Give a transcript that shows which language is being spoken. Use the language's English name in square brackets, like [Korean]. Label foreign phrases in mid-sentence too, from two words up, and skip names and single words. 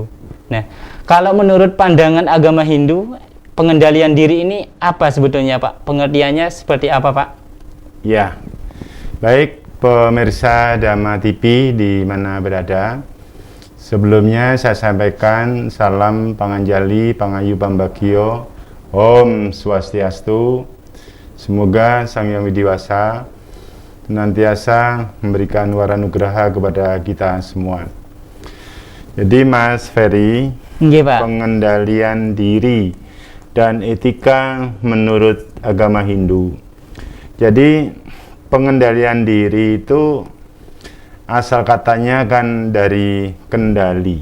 [Indonesian] Nah, kalau menurut pandangan agama Hindu, pengendalian diri ini apa sebetulnya Pak? Pengertiannya seperti apa Pak? Ya, baik pemirsa Dhamma TV di mana berada. Sebelumnya saya sampaikan salam [Balinese] panganjali, pangayu pambagio, Om Swastiastu. [Indonesian] Semoga Sang Hyang Widiwasa senantiasa memberikan waranugraha kepada kita semua. Jadi Mas Ferry, Pak, pengendalian diri dan etika menurut agama Hindu. Jadi pengendalian diri itu asal katanya kan dari kendali.